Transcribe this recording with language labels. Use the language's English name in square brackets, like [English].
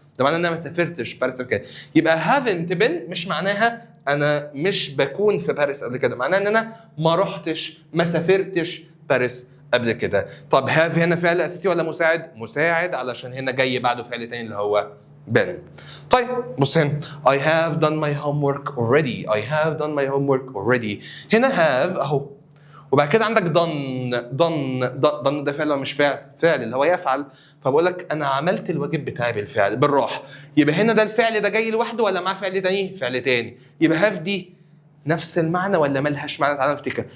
[Arabic] ده معناه ان انا ما سافرتش باريس قبل كده. يبقى [English] haven't been [Arabic] مش معناها انا مش بكون في باريس قبل كده، معناها ان انا ما رحتش ما سافرتش باريس قبل كده. طب have هنا فعل اساسي ولا مساعد؟ مساعد علشان هنا جاي بعده فعل تاني اللي هو been. طيب بص هنا [English] I have done my homework already. I have done my homework already. [Arabic] هنا have اهو، وبعد كده عندك done ده فعل ولا مش فعل؟ فعل اللي هو يفعل. فبقول لك انا عملت الواجب بتاعي بالفعل. بالراحه. يبقى هنا ده الفعل ده جاي لوحده ولا معاه فعل تاني؟ فعل تاني. يبقى have دي نفس المعنى ولا ملهاش معنى؟ تعالى نفتكر.